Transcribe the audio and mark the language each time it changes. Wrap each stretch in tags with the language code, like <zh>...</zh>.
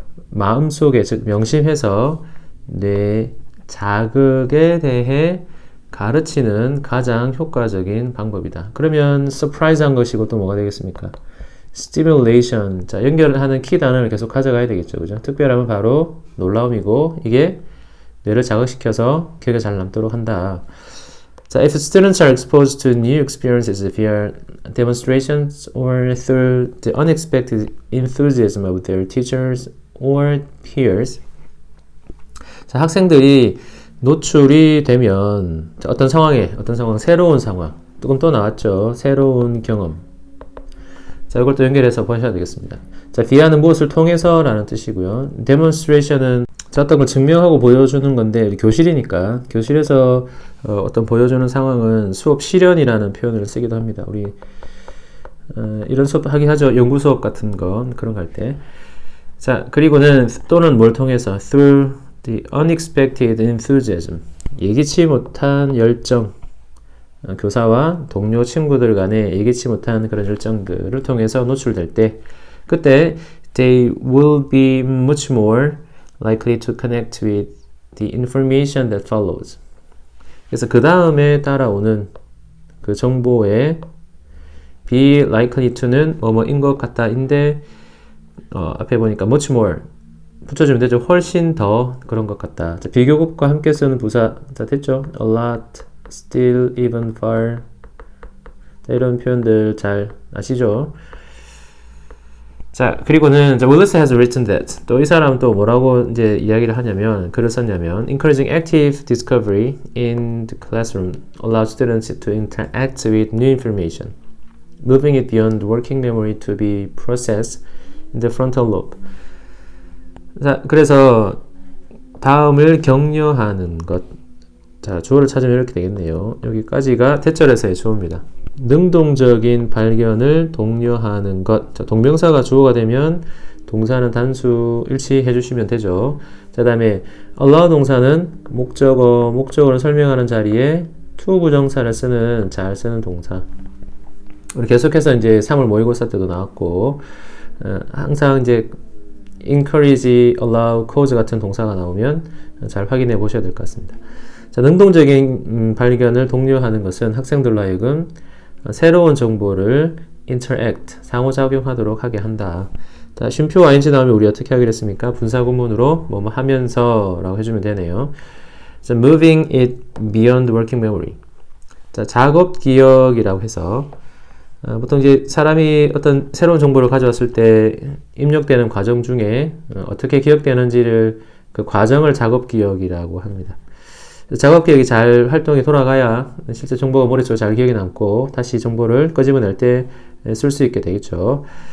<ko>마음속에, 즉 명심해서 뇌 자극에 대해 가르치는 가장 효과적인 방법이다. 그러면 surprise한 것이고 또 뭐가 되겠습니까?</ko> <en>stimulation.</en> <ko>자, 연결을 하는 키 단어를 계속 가져가야 되겠죠. 그죠? 특별함은 바로 놀라움이고, 이게 뇌를 자극시켜서 기억에 잘 남도록 한다.</ko> <en>자, if students are exposed to new experiences via demonstrations or through the unexpected enthusiasm of their teachers or peers,</en> <ko>자, 학생들이 노출이 되면 어떤 상황, 새로운 상황, 조금 또 나왔죠. 새로운 경험. 자, 이걸 또 연결해서 보셔야 되겠습니다. 자, via는 무엇을 통해서 라는 뜻이고요. demonstration은 어떤 걸 증명하고 보여주는 건데, 교실이니까, 교실에서 어떤 보여주는 상황은 수업 실연이라는 표현을 쓰기도 합니다. 우리, 이런 수업 하긴 하죠. 연구 수업 같은 거, 그런 거 할 때. 자, 그리고는 또는 뭘 통해서,</ko> <en>through the unexpected enthusiasm.</en> <ko>예기치 못한 열정. 교사와 동료 친구들 간에 예기치 못한 그런 열정들을 통해서 노출될 때, 그때</ko> <en>they will be much more likely to connect with the information that follows.</en> <ko>그래서 그 다음에 따라오는 그 정보에 be likely to는 뭐뭐인 것 같다인데 앞에 보니까 much more 붙여주면 되죠. 훨씬 더 그런 것 같다. 자, 비교급과 함께 쓰는 부사 자, 됐죠?</ko> <en>a lot, still, even, far.</en> <ko>자, 이런 표현들 잘 아시죠? 자, 그리고는</ko> <en>Willis has written that.</en> <ko>또 이 사람은 또 뭐라고 이제 이야기를 하냐면, 글을 썼냐면,</ko> <en>encouraging active discovery in the classroom allows students to interact with new information, moving it beyond working memory to be processed in the frontal lobe.</en> <ko>자, 그래서 다음을 격려하는 것. 자, 주어를 찾으면 이렇게 되겠네요. 여기까지가 대절에서의 주어입니다. 능동적인 발견을 독려하는 것. 자, 동명사가 주어가 되면 동사는 단수 일치해 주시면 되죠. 자, 다음에 allow 동사는 목적어를 설명하는 자리에 to 부정사를 쓰는 잘 쓰는 동사. 우리 계속해서 이제 3월 모의고사 때도 나왔고, 항상 이제 encourage, allow, cause 같은 동사가 나오면 잘 확인해 보셔야 될 것 같습니다. 자, 능동적인 발견을 독려하는 것은 학생들로 하여금 새로운 정보를 interact, 상호작용하도록 하게 한다. 자, 쉼표 ing 나오면 우리 어떻게 하기로 했습니까? 분사구문으로 뭐뭐 하면서 라고 해주면 되네요.</ko> <en>자, moving it beyond working memory.</en> <ko>자, 작업 기억이라고 해서 보통 이제 사람이 어떤 새로운 정보를 가져왔을 때 입력되는 과정 중에 어떻게 기억되는지를 그 과정을 작업 기억이라고 합니다. 작업 기억이 잘 활동이 돌아가야 실제 정보가 머릿속에 잘 기억이 남고 다시 정보를 끄집어낼 때 쓸 수 있게 되겠죠.</ko>